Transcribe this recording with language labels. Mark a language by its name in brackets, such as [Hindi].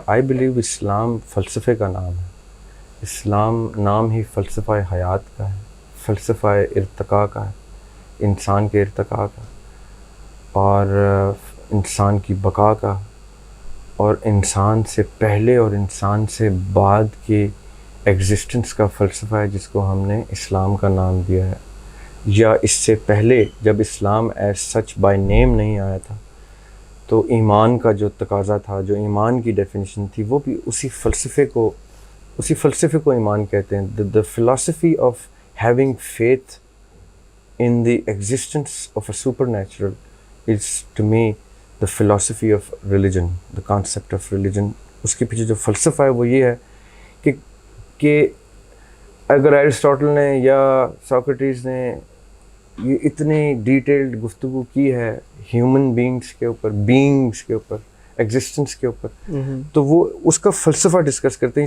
[English] I believe [Urdu] اسلام فلسفے کا نام ہے. اسلام نام ہی فلسفہ حیات کا ہے, فلسفہ ارتقاء کا ہے, انسان کے ارتقاء کا اور انسان کی بقا کا, اور انسان سے پہلے اور انسان سے بعد کی ایگزسٹنس کا فلسفہ ہے, جس کو ہم نے اسلام کا نام دیا ہے. یا اس سے پہلے جب اسلام [English] as such by name [Urdu] نہیں آیا تھا, تو ایمان کا جو تقاضا تھا, جو ایمان کی ڈیفینیشن تھی, وہ بھی اسی فلسفے کو ایمان کہتے ہیں. [English] The philosophy of having faith in the existence of a supernatural is to me the philosophy of religion, the concept of religion. [Urdu] اس کے پیچھے جو فلسفہ ہے وہ یہ ہے کہ اگر ایرسٹاٹل نے یا ساکریٹیز نے یہ اتنی ڈیٹیلڈ گفتگو کی ہے ہیومن بینگس کے اوپر, ایگزسٹنس کے اوپر, تو وہ اس کا فلسفہ ڈسکس کرتے ہیں.